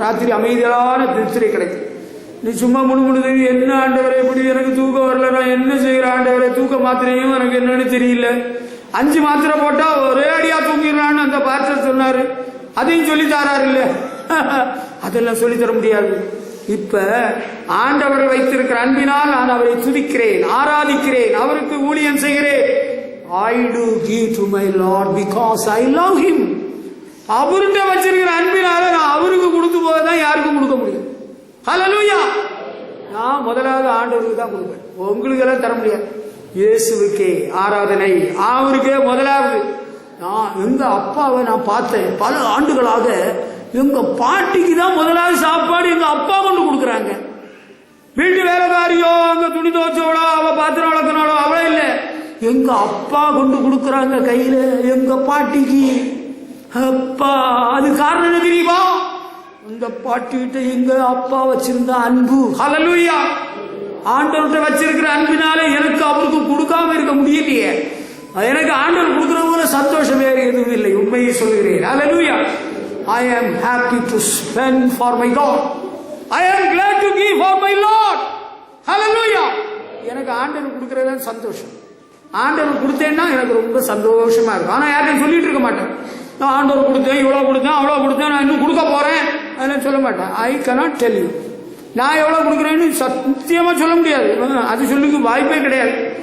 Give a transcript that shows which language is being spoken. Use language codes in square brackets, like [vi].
[ta] ராத்திரி அமைதியான திருத்திரை கிடைக்கும். நீ சும்மா முணுமுணுது, என்ன ஆண்டவரே இப்படி எனக்கு தூக்கம் வரல, நான் என்ன செய்யற ஆண்டவரே, தூக்க மாத்திரையும் எனக்கு என்னன்னு தெரியல, 5 மாத்திரை போட்டா ஒரே அடியா தூங்கிடலான்னு அந்த பாஸ்டர் சொன்னாரு, அதையும் சொல்லி தாராரு இல்ல. அதெல்லாம் சொல்லி தர முடியாது. இப்ப ஆண்டவர் வைத்திருக்கிற அன்பினால் நான் அவரை துதிக்கிறேன், ஆராதிக்கிறேன், அவருக்கு ஊழியம் செய்கிறேன். [en] I do give to my Lord because I love him. [ta] அவருடைய வச்சிருக்கிற அன்பினால நான் அவருக்கு கொடுத்து போதான் யாருக்கும் கொடுக்க முடியும். ஹல்லேலூயா. நான் முதலாவது ஆண்டவருக்கு தான் கொடுப்பேன், உங்களுக்கு எல்லாம் தர முடியாது. இயேசுவுக்கே ஆராதனை, அவருக்கே முதலாவது. நான் எங்க அப்பாவை நான் பார்த்தேன் பல ஆண்டுகளாக, எங்க பாட்டிக்கு தான் முதலாவது சாப்பாடு எங்க அப்பா கொண்டு கொடுக்குறாங்க. வீட்டு வேலைக்காரியோ அங்க துணி துவச்சவளோ அவ பாத்திரம் வளர்க்கணாலோ அவளே இல்ல, எங்க அப்பா கொண்டு கொடுக்குறாங்க கையில எங்க பாட்டிக்கு. அப்பா, அது காரணம் என்ன தெரியுமா? அந்த பாட்டிகிட்ட எங்க அப்பா வச்சிருந்த அன்பு. ஹல்லேலூயா. ஆண்டவர்கிட்ட வச்சிருக்கிற அன்பினாலே எனக்கு அவருக்கு கொடுக்காம இருக்க முடியலையே. எனக்கு ஆண்டவர் கொடுக்கிற போல சந்தோஷம் வேறு எதுவும் இல்லை, உண்மையை சொல்கிறேன். ஹல்லேலூயா. [en] I am happy to spend for my God. I am glad to give for my Lord. Hallelujah. [ta] எனக்கு ஆண்டவர் கொடுக்கறது சந்தோஷம். ஆண்டவர் கொடுத்தேன்னா எனக்கு ரொம்ப சந்தோஷமா இருக்கும். ஆனா யாரையும் சொல்லிட்டு இருக்க மாட்டேன், நான் ஆண்டவர் கொடுத்தேன், இவ்வளவு கொடுத்தேன், அவ்வளவு கொடுத்தேன், நான் இன்னும் கொடுக்க போறேன் அதெல்லாம் சொல்ல மாட்டேன். [en] I cannot tell you. [ta] நான் எவ்வளவு கொடுக்குறேன்னு சத்தியமா சொல்ல முடியாது. அது சொல்லுங்க வாய்ப்பே கிடையாது.